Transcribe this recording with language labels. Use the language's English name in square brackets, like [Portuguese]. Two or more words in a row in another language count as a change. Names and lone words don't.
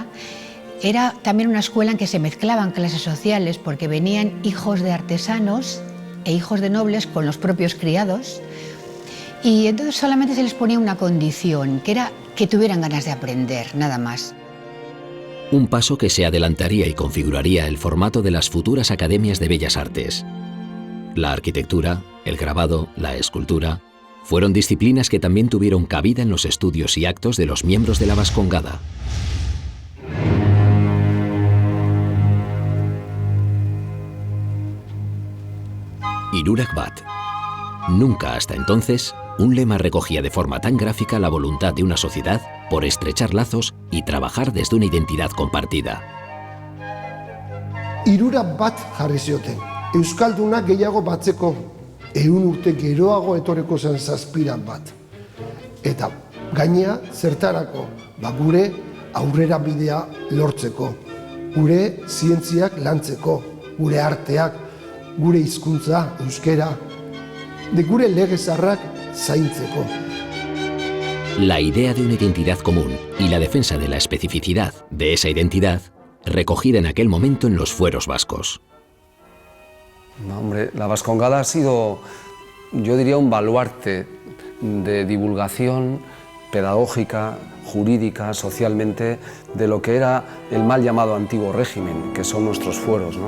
[Spanish] Era también una escuela en que se mezclaban clases sociales porque venían hijos de artesanos e hijos de nobles con los propios criados y entonces solamente se les ponía una condición, que era que tuvieran ganas de aprender, nada más. Un paso que se adelantaría y configuraría el formato de las futuras academias de Bellas Artes. La arquitectura, el grabado, la escultura, fueron disciplinas que también tuvieron cabida en los estudios y actos de los miembros de la Vascongada. [Basque] Hirurak bat. [Spanish] Nunca hasta entonces un lema recogía de forma tan gráfica la voluntad de una sociedad por estrechar lazos y trabajar desde una identidad compartida. [Basque] Hirurak bat jarri zioten. Euskaldunak gehiago batzeko 100 urte geroago etorreko zen 7 bat. Eta gainea zertarako, gure aurrera bidea lortzeko, gure zientziak lantzeko, gure arteak, gure hizkuntza, euskera, de gure lege zaharrak zaintzeko. [Spanish] La idea de una identidad común y la defensa de la especificidad de esa identidad, recogida en aquel momento en los fueros vascos. No, hombre, la Vascongada ha sido, yo diría, un baluarte de divulgación pedagógica, jurídica, socialmente, de lo que era el mal llamado antiguo régimen, que son nuestros fueros, ¿no?